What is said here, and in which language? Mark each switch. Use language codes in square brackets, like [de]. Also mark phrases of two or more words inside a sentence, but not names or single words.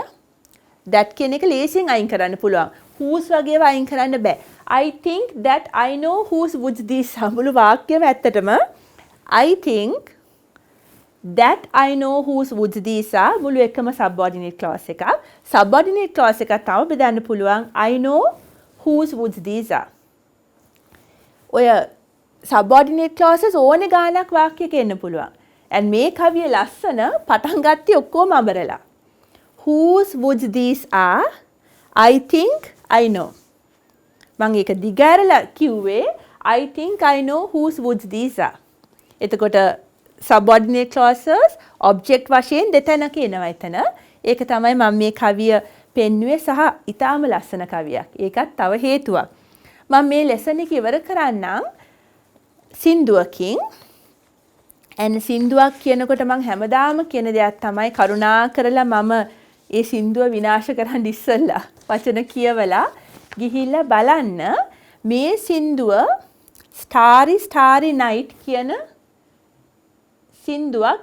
[si] that කියන එක ලේසියෙන් අයින් කරන්න පුළුවන්. whose වගේව අයින් කරන්න බෑ. [en] I think that I know whose woods these are. [si] මුළු වාක්‍යම ඇත්තටම [en] I think that I know whose woods these are [si] මුළු එකම [en] subordinate clause [si] එකක්. [en] subordinate clause [si] එකක් තව බෙදන්න පුළුවන් [en] I know whose woods these are. [si] ඔය [en] subordinate clauses [si] ඕනේ ගානක් වාක්‍යයක එන්න පුළුවන්. and මේ කවිය ලස්සන පටන් ගත්තේ ඔක්කොම අඹරලා. [en] whose woods these are, I think I know. [si] මම ඒක දිගහැරලා කිව්වේ [en] I think I know whose woods these are. [si] එතකොට [en] subordinate clauses object [si] වශයෙන් දෙතැනක එනවා එතන. ඒක තමයි මම මේ කවිය පෙන්වුවේ සහ ඊටාම ලස්සන කවියක්. ඒකත් තව හේතුවක්. මම මේ ලෙසන් එක ඉවර කරන්නම් සින්දුවකින්. and සින්දුවක් කියනකොට මම හැමදාම කියන දෙයක් තමයි කරුණා කරලා මම ඒ සින්දුව විනාශ කරන්න ඉස්සෙල්ලා වචන කියවලා ගිහිල්ලා බලන්න මේ සින්දුව Starry Starry Night කියන සින්දුවක්.